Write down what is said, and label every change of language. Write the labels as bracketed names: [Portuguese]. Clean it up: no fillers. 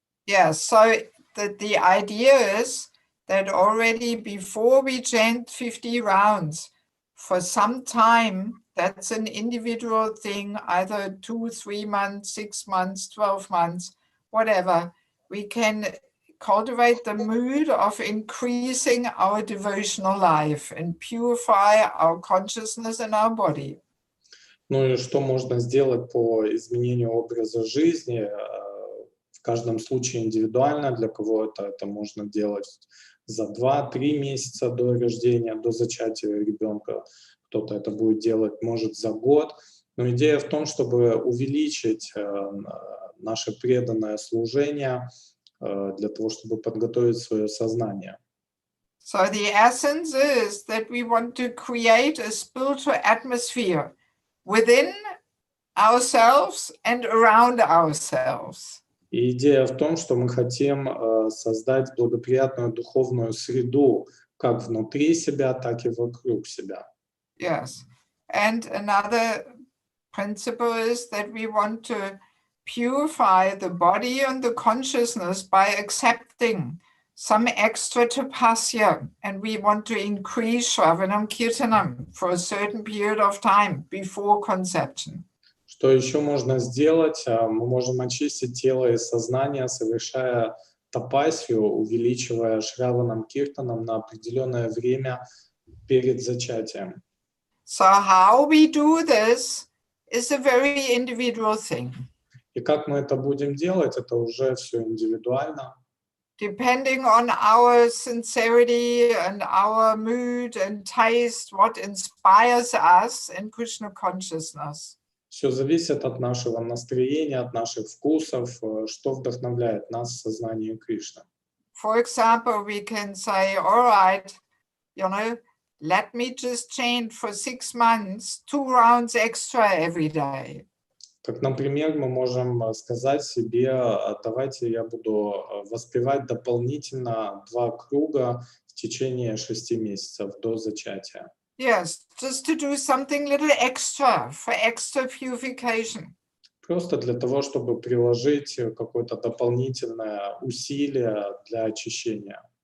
[English] Yes, so the idea is that already before we chant 50 rounds, for some time, that's an individual thing, either 2, 3 months, 6 months, 12 months, whatever, we can cultivate the mood of increasing our devotional life and purify our consciousness and our body. [Russian] Ну и что можно сделать по изменению образа жизни? В каждом случае индивидуально, для кого-то это можно делать за 2-3 месяца до рождения, до зачатия ребенка. Кто-то это будет делать, может, за год. Но идея в том, чтобы увеличить наше преданное служение для того, чтобы подготовить свое сознание. [English] So the essence is that we want to create a spiritual atmosphere within ourselves and around ourselves. [Russian] И идея в том, что мы хотим создать благоприятную духовную среду как внутри себя, так и вокруг себя. Yes. [English] And another principle is that we want to purify the body and the consciousness by accepting some extra tapasya, and we want to increase Shravanam Kirtanam for a certain period of time before conception. [Russian] Что еще можно сделать? Мы можем очистить тело и сознание, совершая тапасию, увеличивая Шраванам Киртанам на определенное время перед зачатием. [English] So how we do this is a very individual thing. [Russian] И как мы это будем делать, это уже все индивидуально. [English] Depending on our sincerity and our mood and taste, what inspires us in Krishna consciousness. [Russian] Все зависит от нашего настроения, от наших вкусов, что вдохновляет нас в сознании Кришны. [English] For example, we can say, all right, let me just chant for 6 months, 2 rounds extra every day. [Russian] Так, например, мы можем сказать себе, давайте я буду воспевать дополнительно 2 круга в течение 6 месяцев до зачатия. [English] Yes, just to do something little extra for extra purification. [Russian] Просто для того, чтобы приложить какое-то дополнительное усилие для очищения.